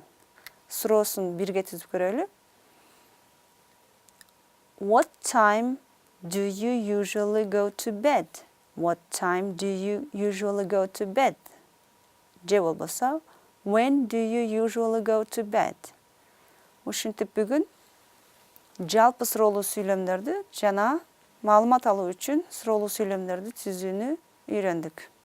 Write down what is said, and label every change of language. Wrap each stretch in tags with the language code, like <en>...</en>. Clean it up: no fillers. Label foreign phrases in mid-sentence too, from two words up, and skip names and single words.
<ky>Суроосун бирге түзүп көрөлү.</ky> <en>What time do you usually go to bed? What time do you usually go to bed?</en> <ky>Же болбосо,</ky> <en>when do you usually go to bed?</en> <ky>Ушинтип бүгүн жалпы суроолуу сүйлөмдөрдү жана маалымат алуу үчүн суроолуу сүйлөмдөрдү түзүүнү үйрөндүк.</ky>